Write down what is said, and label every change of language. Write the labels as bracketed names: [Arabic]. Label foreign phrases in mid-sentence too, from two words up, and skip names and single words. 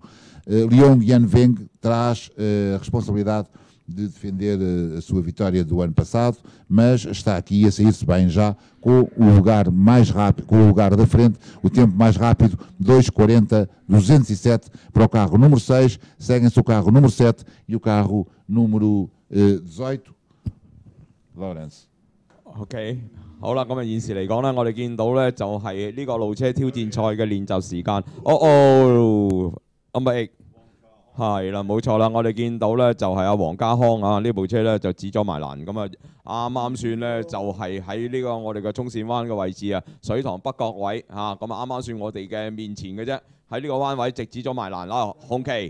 [Portuguese] Leong Yanveng traz a responsabilidade de defender a sua vitória do ano passado, mas está aqui a sair-se bem já com o lugar mais rápido, com o lugar da frente, o tempo mais rápido, 2:40.207 para o carro número 6, seguem-se o carro número 7 e o carro número 18. Lawrence。 [Cantonese] OK， 好啦，咁啊現時嚟講咧，我哋見到咧就係呢個路車挑戰賽嘅練習時間。number 8。係啦，冇錯啦，我哋見到咧就係阿黃家康啊，呢部車咧就指咗埋欄，咁啊啱啱算咧就係喺呢個我哋嘅衝線灣嘅位置啊，水塘北角位嚇，咁啊啱啱算我哋嘅面前嘅啫，喺呢個彎位直指咗埋欄啦，紅旗。